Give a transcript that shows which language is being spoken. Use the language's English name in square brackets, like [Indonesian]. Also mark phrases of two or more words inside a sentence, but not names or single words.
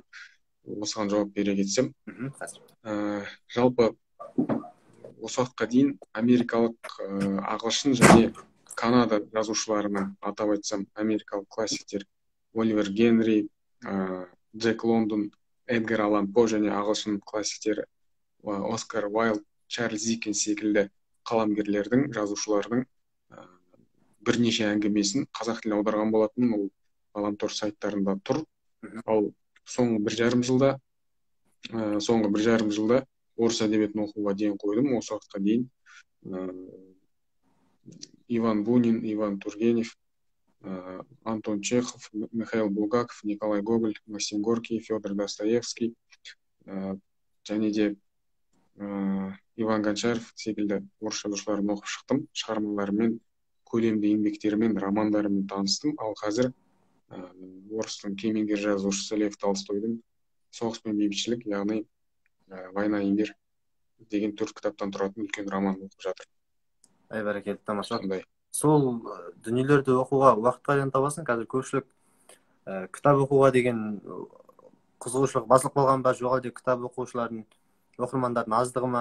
[Kazakh] Осыған жауап бере кетсем, жалпы осы уақытқа дейін америкалық, ағылшын және Канада жазушыларының, атап айтсам, америкалық классиктер Оливер Генри, Джек Лондон, Эдгар Аллан По және ағылшын классиктері Оскар Уайлд, Чарльз Диккенс секілді қаламгерлердің, жазушылардың бірнеше әңгімесін қазақ тіліне аударған болатын. Ол ғаламтор сайттарында тұр. Ал соңғы бір жарым жылда орыс әдебиетін оқуға ден қойдым. Осы уақытқа дейін Иван Бунин, Иван Тургенев, Антон Чехов, Михаил Булгаков, Николай Гоголь, Максим Горький, Федор Достоевский және де Иван Гончаров секілді орыс жазушыларын оқып шықтым. Шығармаларымен, көлемді еңбектерімен, романдарымен таныстым. Ал қазір орыстың кемеңгер жазушысы Лев Толстойдың «Соғыс пен бейбітшілік», яғни «Война и мир» деген 4 кітаптан тұратын үлкен роман оқып жатыр. Бәрекелді, тамаша. Сол дүниелерді оқуға уақыт қайдан табасың? Қазір көпшілік кітап оқуға деген қызығушылық басылып қалған ба, жоқ әлде кітап оқушылардың, оқырмандардың аздығы ма?